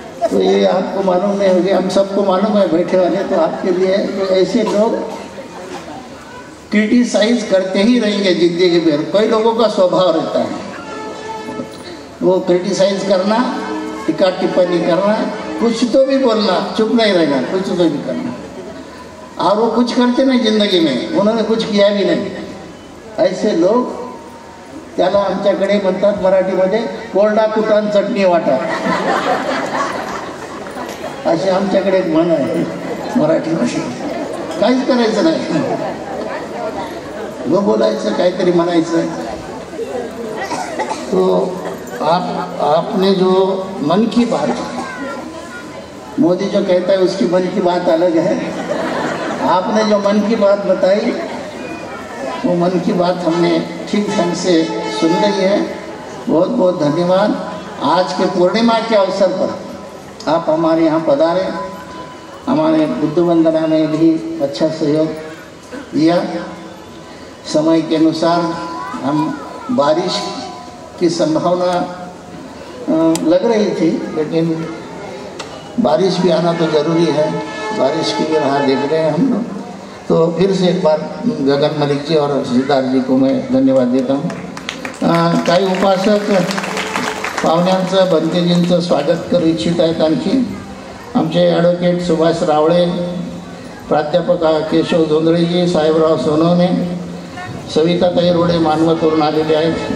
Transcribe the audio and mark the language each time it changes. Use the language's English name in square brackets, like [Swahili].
[Hindi] तो ये आपको मालूम नहीं होगी, हम सबको मालूम है बैठे वाले. तो आपके लिए तो ऐसे लोग क्रिटिसाइज करते ही रहेंगे जिंदगी भर. कई लोगों का स्वभाव रहता है वो क्रिटिसाइज करना, टीका टिप्पणी करना, कुछ तो भी बोलना, चुप नहीं रहना, कुछ तो भी करना. और वो कुछ करते नहीं जिंदगी में, उन्होंने कुछ किया भी नाही. [Marathi] ऐसे लोक त्याला आमच्याकडे म्हणतात मराठीमध्ये कोरडा कुटाण चटणी वाटा. अशी आमच्याकडे एक म्हण आहे मराठीमध्ये. काहीच करायचं नाही, व बोलायचं, काहीतरी म्हणायचं. [Hindi] तो आपने जो मन की बात, मोदी जो कहता है उसकी मन की बात अलग है. आपने जो मन की बात बताई, वो मन की बात हमने ठीक ढंग से सुन ली है. बहुत बहुत धन्यवाद. आज के पूर्णिमा के अवसर पर आप हमारे यहाँ पधारे, हमारे बुद्ध वंदना में भी अच्छा सहयोग दिया. समय के अनुसार हम बारिश की संभावना लग रही थी, लेकिन बारिश भी आना तो ज़रूरी है. बारिश की भी राह देख रहे हैं हम लोग. तो फिर से एक बार गगन मलिक जी और सिद्धार्थ जी को मैं धन्यवाद देता हूँ. [Marathi] काही उपासक पाहुण्यांचं, बंतेजींचं स्वागत करू इच्छित आहेत. आणखी आमचे ॲडव्होकेट सुभाष रावळे, प्राध्यापक केशव जोंधळेजी, साहेबराव सोनवणे, सविताताई रोडे मानवतवरून आलेले आहेत.